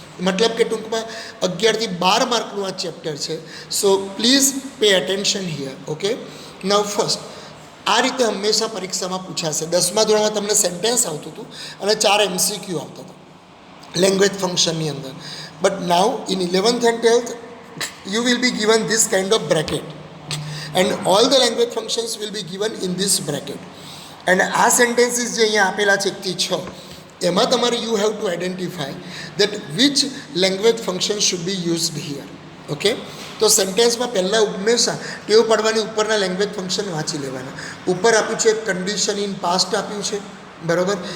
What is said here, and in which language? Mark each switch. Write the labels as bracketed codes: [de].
[gu] મતલબ કે ટૂંકમાં 11 થી 12 માર્કનું આ ચેપ્ટર છે. [en] So please pay attention here. Okay, now first, [gu] આ રીતે હંમેશા પરીક્ષામાં પૂછાશે. 10મા ધોરણમાં તમને સેન્ટેન્સ આવતું હતું અને 4 MCQ આવતા હતા લેંગ્વેજ ફંક્શનની અંદર. [en] But now in 11th and 12th you will be given this kind of bracket and all the language functions will be given in this bracket. and [gu] આ સેન્ટેન્સીસ જે અહીંયા આપેલા છે 1 થી 6, એમાં તમારે [en] You have to identify that which language function should be used here. [gu] Okay, તો સેન્ટેન્સમાં પહેલાં હંમેશા ટેવ પાડવાની ઉપરના લેંગ્વેજ ફંક્શન વાંચી લેવાના. ઉપર આપ્યું છે કન્ડિશન ઇન પાસ્ટ આપ્યું છે, બરાબર.